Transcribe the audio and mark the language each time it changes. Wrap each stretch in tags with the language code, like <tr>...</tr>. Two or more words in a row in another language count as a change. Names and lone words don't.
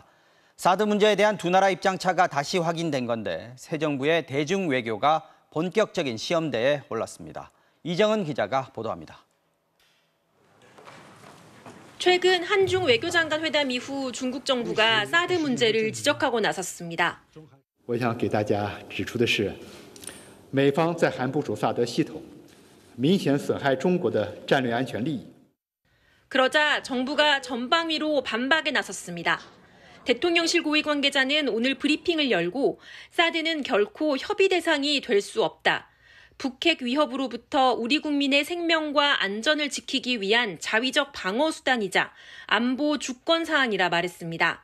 <ko>사드 문제에 대한 두 나라 입장차가 다시 확인된 건데 새 정부의 대중 외교가 본격적인 시험대에 올랐습니다. 이정은 기자가 보도합니다. 최근 한중 외교장관 회담 이후 중국 정부가 사드 문제를 지적하고 나섰습니다.</ko> <zh>我想给大家指出的是，美方在韩部署萨德系统，明显损害中国的战略安全利益。</zh> <ko>그러자 정부가 전방위로 반박에 나섰습니다. 대통령실 고위 관계자는 오늘 브리핑을 열고 사드는 결코 협의 대상이 될 수 없다. 북핵 위협으로부터 우리 국민의 생명과 안전을 지키기 위한 자위적 방어 수단이자 안보 주권 사안이라 말했습니다.</ko>